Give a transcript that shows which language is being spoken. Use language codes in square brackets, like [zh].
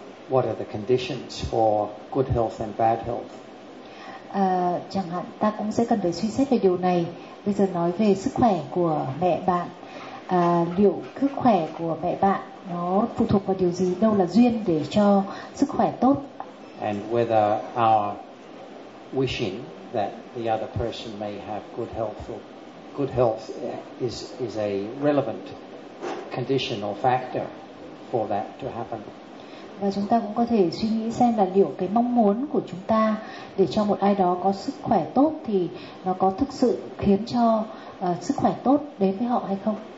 [en] What are the conditions for good health and bad health? [vi] Chẳng hạn ta cũng sẽ cần phải suy xét về điều này. Bây giờ nói về sức khỏe của mẹ bạn, liệu sức khỏe của mẹ bạn nó phụ thuộc vào điều gì, đâu là duyên để cho sức khỏe tốt. [en] And whether our wishing that the other person may have good health or good health is a relevant condition or factor for that to happen. [vi] Và chúng ta cũng có thể suy nghĩ xem là liệu cái mong muốn của chúng ta để cho một ai đó có sức khỏe tốt thì nó có thực sự khiến cho sức khỏe tốt đến với họ hay không.